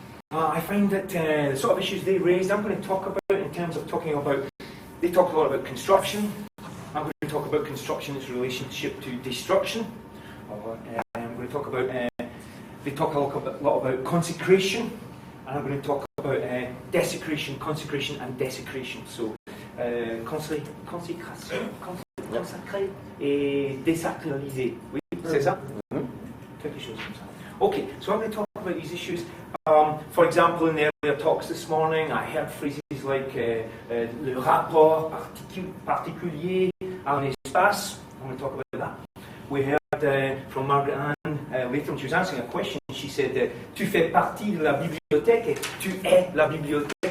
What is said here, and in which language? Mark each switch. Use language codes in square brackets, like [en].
[en] I find that the sort of issues they raised, I'm going to talk about in terms of talking about. They talk a lot about construction. I'm going to talk about construction, its relationship to destruction. I'm going to talk about. They talk a lot about consecration, and I'm going to talk about desecration, consecration, and desecration. [fr] So, consécration, consacrer et désacraliser. Oui, c'est ça? Quelque chose comme ça. [en] Okay, so I'm going to talk about these issues. For example, in the earlier talks this morning, I heard phrases like [fr] le rapport particulier à un espace. [en] I'm going to talk about that. We heard from Margaret Ann later when she was answering a question, she said, [fr] tu fais partie de la bibliothèque [en] et tu es la bibliothèque.